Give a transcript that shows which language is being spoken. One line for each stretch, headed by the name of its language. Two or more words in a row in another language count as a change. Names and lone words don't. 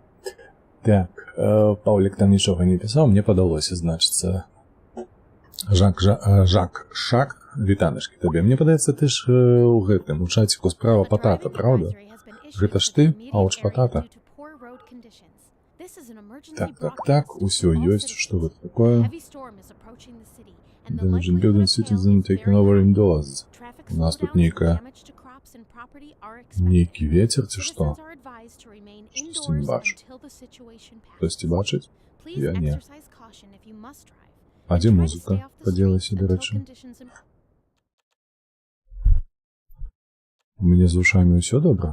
Belarusian: Так, Паўлік там нічога не пісаў, мне падалося, значыцца. Жак Шарк, вітаначкі табе. Мне падаецца, ты ж у гэтым, у чаціку справа патата, правда? Гэта ж ты, ауч патата. Так, усё ёсць, што гэта такое? Damaging building citizen taking over indoors. У нас тут нейкі ветер, ці што? Штосьці не бачу. Хтосьці бачыць? Я не. А дзе музыка падзелася, дарэчы? У мяне з вушамі ўсё добра?